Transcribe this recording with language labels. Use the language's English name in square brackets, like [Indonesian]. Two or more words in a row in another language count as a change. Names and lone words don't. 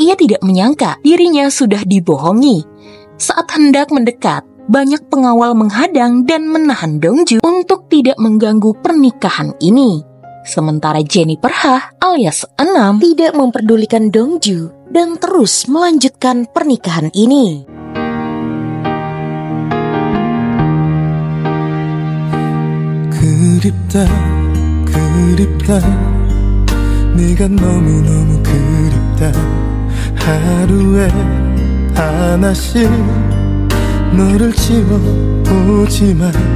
[Indonesian] Ia tidak menyangka dirinya sudah dibohongi. Saat hendak mendekat, banyak pengawal menghadang dan menahan Dongju untuk tidak mengganggu pernikahan ini. Sementara Jenny Perhah alias Enam tidak memperdulikan Dongju dan terus melanjutkan pernikahan ini. [Korean] 그립다 네가 너무너무 그립다 하루에 하나씩 너를 지워보지만